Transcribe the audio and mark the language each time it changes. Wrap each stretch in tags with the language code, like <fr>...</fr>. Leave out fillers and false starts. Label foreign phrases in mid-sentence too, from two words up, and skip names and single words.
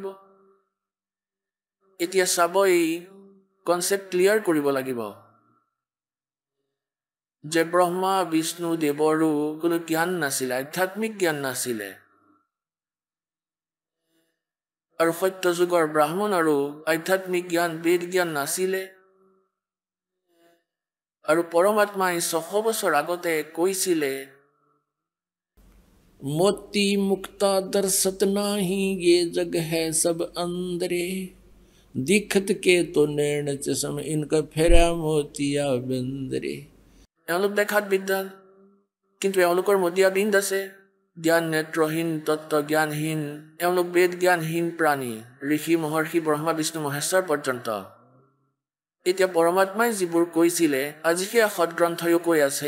<as>এতিয়া চাব, এই কনচেপ্ট ক্লিয়াৰ কৰিব লাগিব যে ব্ৰহ্মা, বিষ্ণু দেৱৰো কোনো জ্ঞান নাছিলে, আধ্যাত্মিক জ্ঞান নাছিলে। আৰু সত্য যুগৰ ব্ৰাহ্মণৰো আধ্যাত্মিক জ্ঞান, বেদ জ্ঞান নাছিলে। আৰু পৰমাত্মাই 600 বছৰ আগতে কৈছিলে,</as> <hi>मोती मुक्ता दर्शत नाही ये जग है सब अंदरे दिखत के तो नैण चश्म इनका फेरा मोतिया बंदरे।</hi> <as>এওঁলোক দেখাত বিদ্যান, কিন্তু এওঁলোকৰ মতিয়া বিন্দ আছে, জ্ঞান নেত্ৰহীন, তত্ত্ব জ্ঞানহীন। এওঁলোক বেদ জ্ঞানহীন প্ৰাণী, ঋষি, মহৰ্ষি, ব্ৰহ্মা, বিষ্ণু, মহেশ্বৰ পৰ্যন্ত। এতিয়া পৰমাত্মাই যিবোৰ কৈছিলে, আজি সেয়া সৎগ্ৰন্থয়ো কৈ আছে।</as>